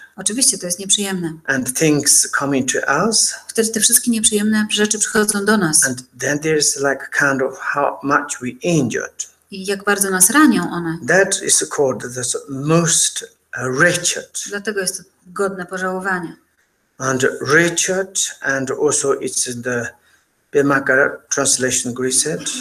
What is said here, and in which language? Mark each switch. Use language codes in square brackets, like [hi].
[pl] Oczywiście to jest nieprzyjemne. [en] And things coming to us. [pl] Wtedy te wszystkie nieprzyjemne rzeczy przychodzą do nas. [en] And then there's like kind of how much we injured. [pl] I jak bardzo nas ranią one. [en] That is called the most wretched. [pl] Dlatego jest to godne pożałowania. [en] And wretched, and also it's the Bimaka translation said.